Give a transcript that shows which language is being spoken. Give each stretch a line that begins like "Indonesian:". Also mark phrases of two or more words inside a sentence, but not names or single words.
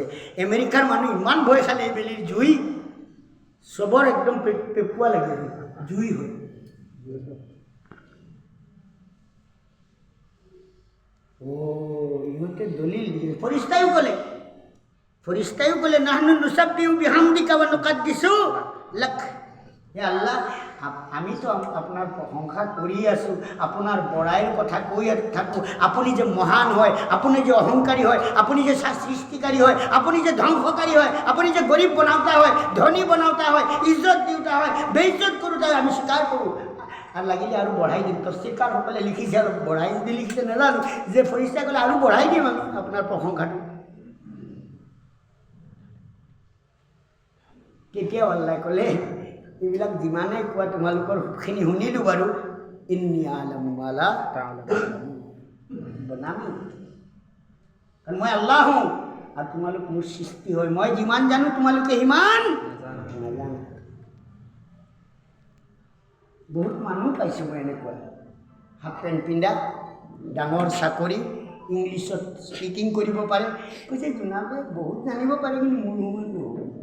Assamese: আমেৰিকাৰ মানুহ ইমান ভয় খালে এইবেলিৰ জুই, চবৰ একদম পেপুৱা লাগে, জুই হয়। ইহঁতে দলিল দিছে। ফৰিস্তায়ো ক'লে
Arabic: نحن نسبح بحمدك و نقدس لك.
Assamese: হে আল্লাহ, আমিতো আপোনাৰ প্ৰশংসা কৰি আছোঁ, আপোনাৰ বড়াইৰ কথা কৈ থাকোঁ। আপুনি যে মহান হয়, আপুনি যে অহংকাৰী হয়, আপুনি যে সৃষ্টিকাৰী হয়, আপুনি যে ধ্বংসকাৰী হয়, আপুনি যে গৰীব বনাওঁতা হয়, ধনী বনাওঁতা হয়, ইজ্জত দিওঁতা হয়, বেইজ্জত কৰোঁতা হয়, আমি স্বীকাৰ কৰোঁ। আৰু লাগিলে আৰু বঢ়াই দিম। তফচিৰকাৰসকলে লিখিছে, আৰু বঢ়াই দি লিখিছে নাজানো, যে ফৰিস্তাই ক'লে আৰু বঢ়াই দিম আমি আপোনাৰ প্ৰশংসাটো। তেতিয়াও আল্লাহ ক'লে, এইবিলাক যিমানেই কোৱা তোমালোকৰ সুখখিনি শুনিলোঁ বাৰু,
Arabic: إني أعلم ما لا تعلمون,
Assamese: বনামি, কাৰণ মই আল্লাহ হওঁ আৰু তোমালোক মোৰ সৃষ্টি হয়। মই যিমান জানো তোমালোকে সিমান নাজানো। বহুত মানুহ পাইছোঁ মই এনেকুৱা,
English: half pant
Assamese: পিন্ধা, ডাঙৰ চাকৰি, ইংলিছত স্পিকিং কৰিব পাৰে, কৈছে জোনাবে বহুত জানিব পাৰে, কিন্তু মোৰ সমান নহয়।